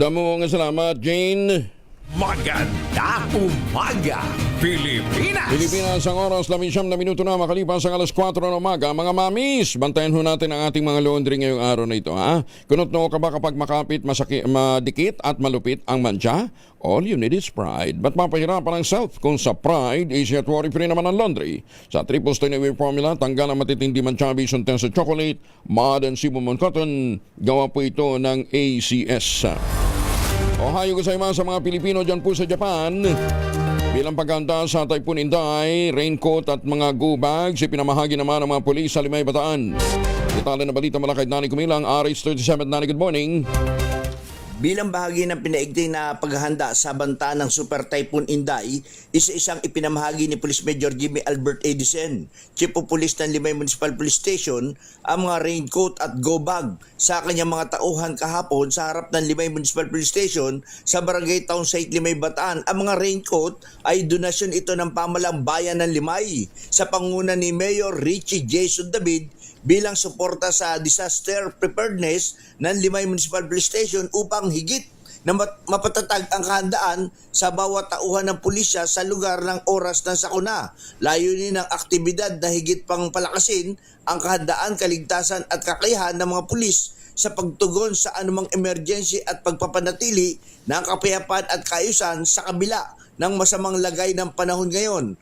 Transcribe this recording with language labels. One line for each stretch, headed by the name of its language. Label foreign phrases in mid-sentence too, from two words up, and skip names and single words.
Hiligaynon: Damo nga salamat, Jane.
Filipino: Magandang umaga, Pilipinas! Pilipinas, ang oras 11 na minuto na makalipas ang alas 4 ng umaga. Mga mamis, bantayan ho natin ang ating mga laundry ngayong araw na ito. Ha? Kunot no ka ba kapag makapit, madikit at malupit ang mantsa?
English: All you need is Pride.
Filipino: Ba't mapahirapan ang self kung sa Pride, easy at worry-free naman ang laundry? Sa
English: triple stain away formula,
Filipino: tanggal ang matitindi mantsa
English: based on tense chocolate, mud and sibumon cotton.
Filipino: Gawa po ito ng ACS.
Japanese: おはようございます
Filipino: sa mga Pilipino dyan po sa Japan. Bilang paghanda sa Typhoon Inday, raincoat at mga go bags, ipinamahagi naman ng mga pulis sa Limay, Bataan. Detalye na balita mula kay Danny Kumilang, RH37.
English: Danny, good morning.
Filipino: Bilang bahagi ng pinaigting na paghahanda sa banta ng Super Typhoon Inday, isa-isang ipinamahagi ni Police Major Jimmy Albert Edison,
English: Chief of Police
Filipino: ng Limay Municipal Police Station, ang mga raincoat at go bag sa kanyang mga tauhan kahapon sa harap ng Limay Municipal Police Station sa Barangay Town Site Limay, Bataan. Ang mga raincoat ay donasyon ito ng pamalang bayan ng Limay sa panguna ni Mayor Richie Jason David bilang suporta sa
English: disaster preparedness
Filipino: ng Limay Municipal Police Station upang higit na mapatatag ang kahandaan sa bawat tauhan ng pulisya sa lugar ng oras ng sakuna. Layunin ng aktibidad na higit pang palakasin ang kahandaan, kaligtasan at kakayahan ng mga pulis sa pagtugon sa anumang emergency at pagpapanatili ng kapayapaan at kaayusan sa kabila ng masamang lagay ng panahon ngayon.